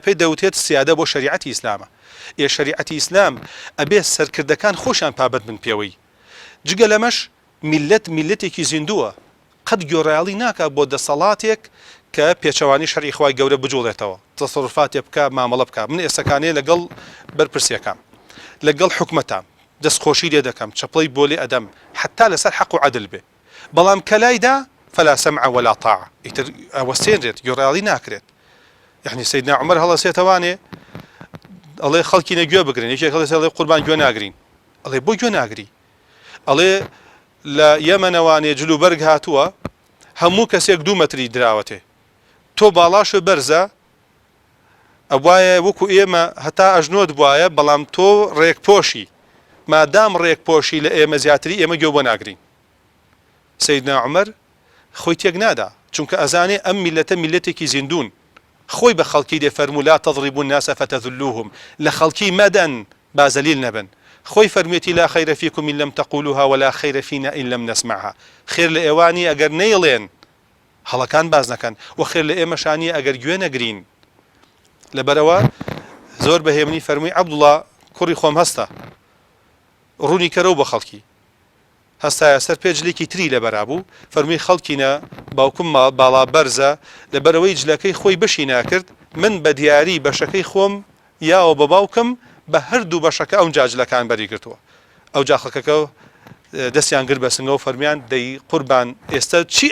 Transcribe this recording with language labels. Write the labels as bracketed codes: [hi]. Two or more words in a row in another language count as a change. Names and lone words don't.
[ckb] پێی دەوتێت سیادە بۆ شریعەتی ئیسلامە شریعەتی ئیسلام ئەبێ سەرکردەکان خۆشیان پابەت من پێوەی جگە لەمەش میلەتێکی زیندووە قەت گۆڕایاڵی ناکە بۆ دەسەڵاتێک کە پێچەوانی شەرعی خوای گەورە بجوڵێتەوە تەسەڕوفاتێ بکە مامەڵە بکە من ئێستەکانەیە لەگەڵ بەرپرسیەکان لەگەڵ حکومەتان دەستخۆشی لێ دەکەم چەپڵی بۆ لێ ئەدەم حتا لەسەر حەق و عەدل بێ بەڵام کەلایدا [ar] فلا سمع ولا طاعة [ckb] ئیتر ئەوە سێنرێت گۆڕایاڵی ناکرێت یعنی سەیدنا عومەر هەڵەسێتەوانێ ئەڵێ خەڵکی نەگوێ بگرن یەکێک هەڵێ قوربان گوێ ناگرین ئەڵێ بۆ گوێ ناگری ئەڵێ لە یەمەنەوانێ جلوبەرگ هاتووە هەموو کەسێک 2 مەتری دراوەتێ تۆ باڵاشە بەرزە ئەوایە وەکو ئێمە هەتا ئەژنۆت بواە بەڵام تۆ ڕێکپۆشی مادام ڕێکپۆشی لە ئێمە زیاتری ئێمە گوێ بۆ ناگرین سەیدنا عومەر خۆی تێک نادا چونکە ئەزانێ ئەم میلەتە میلەتێکی زیندون خۆی بە خەڵکی دەفەرموو [ar] لا تضربوا الناس فتذلوهم [ckb] لە خەڵکی مەدەن با زەلیل نەبن خۆی فەرموویەتی [ar] لا خەیرە فیکم إن لم تقولوها ولا خەیرە فینا إن لم نسمعها [ckb] خێر لە ئێوانی ئەگەر نەیڵێن هەڵەکان باز نەکەن و خێر لە ئێمەشانی ئەگەر گوێ نەگرین لەبەرەوە زۆر بەهێمنی فەرمووی عەبدوڵڵا کوڕی خۆم هەستە ڕوونی کەرەوە بە خەڵکی هەستایە سەر پێجلێکی تری لەبەرا بوو فەرمووی خەڵکینە باوکم باڵا بەرزە لەبەرەوەی جلەکەی خۆی بەشی ناکرد من بە دیاری بەشەکەی خۆم یاوە بە باوکم بە هەردوو بەشەکە ئەو جاجلەکان بەری گرتووە ئەو جاخەکەکە دەستیان گر بە سنگەوە فەرمیان دەی قوربان ئێستا چی